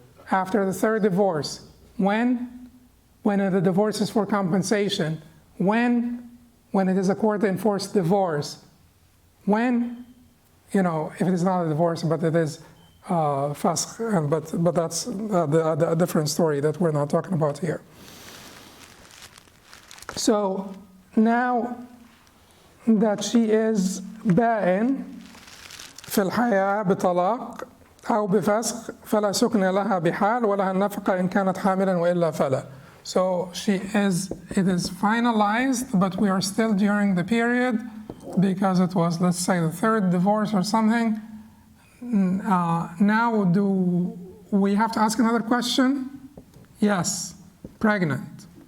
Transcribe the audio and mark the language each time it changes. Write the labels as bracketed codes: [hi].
[en] After the third divorce. When? When the divorce is for compensation. When? When it is a court-enforced divorce. When? You know, if it is not a divorce, but it is fasq, but that's a different story that we're not talking about here. So now that she is ba'in [ar] في الحياة بطلاق أو بفسخ فلا سكن لها بحال ولها النفقة إن كانت حاملا وإلا فلا. [en] So it is finalized, but we are still during the period because it was, let's say, the third divorce or something. Now do we have to ask another question? Yes, pregnant.